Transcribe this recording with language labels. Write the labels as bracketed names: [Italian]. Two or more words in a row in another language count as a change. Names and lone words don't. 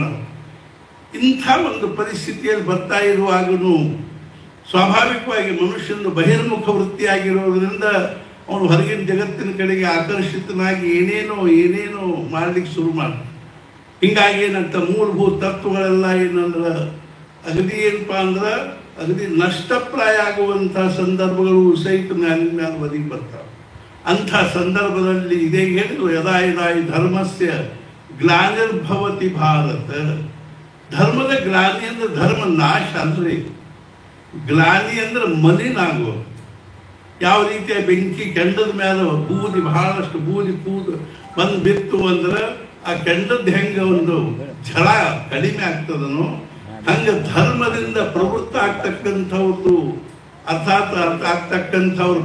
[Kannada] ಇಂಥ ಒಂದು ಪರಿಸ್ಥಿತಿಯಲ್ಲಿ ಬರ್ತಾ ಇರುವಾಗೂ ಸ್ವಾಭಾವಿಕವಾಗಿ ಮನುಷ್ಯನ ಬಹಿರ್ಮುಖ ವೃತ್ತಿಯಾಗಿರೋದ್ರಿಂದ ಅವನು ಹೊರಗಿನ ಜಗತ್ತಿನ ಕಡೆಗೆ ಆಕರ್ಷಿತನಾಗಿ ಏನೇನೋ ಮಾಡ್ಲಿಕ್ಕೆ ಶುರು ಮಾಡ. ಹಿಂಗಾಗಿ ಏನಂತ ಮೂಲಭೂತ ತತ್ವಗಳೆಲ್ಲ ಏನಂದ್ರೆ ಅಗದಿ ಏನಪ್ಪ ಅಂದ್ರೆ ಅಗದಿ ನಷ್ಟಪ್ರಾಯ ಆಗುವಂಥ ಸಂದರ್ಭಗಳು ಸಹಿತ ಮ್ಯಾಲಿನ ಒದಗಿ ಬರ್ತಾವೆ. ಅಂಥ ಸಂದರ್ಭದಲ್ಲಿ ಇದೇ ಹೇಳಿದ್ರು, [Sanskrit] ಯದಾ ಯದಾ ಈ ಧರ್ಮಸ್ಯ ಗ್ಲಾನಿರ್ಭವತಿ ಭಾರತ. [Kannada] ಧರ್ಮದ ಗ್ಲಾನಿ ಅಂದ್ರೆ ಧರ್ಮ ನಾಶ ಅಲ್ರಿ, ಗ್ಲಾನಿ ಅಂದ್ರೆ ಮಲಿನಾಗುವ. ಯಾವ ರೀತಿಯ ಬೆಂಕಿ ಕೆಂಡದ ಮೇಲೆ ಬಹಳಷ್ಟು ಬೂದಿ ಬಂದು ಬಿತ್ತು ಅಂದ್ರೆ ಆ ಕೆಂಡದ ಹೆಂಗ ಒಂದು ಝಳ ಕಡಿಮೆ ಆಗ್ತದನೋ ಹಂಗ ಧರ್ಮದಿಂದ ಪ್ರವೃತ್ತ ಆಗ್ತಕ್ಕಂಥವ್ರದ್ದು ಅರ್ಥಾತ್ ಆಗ್ತಕ್ಕಂಥವ್ರ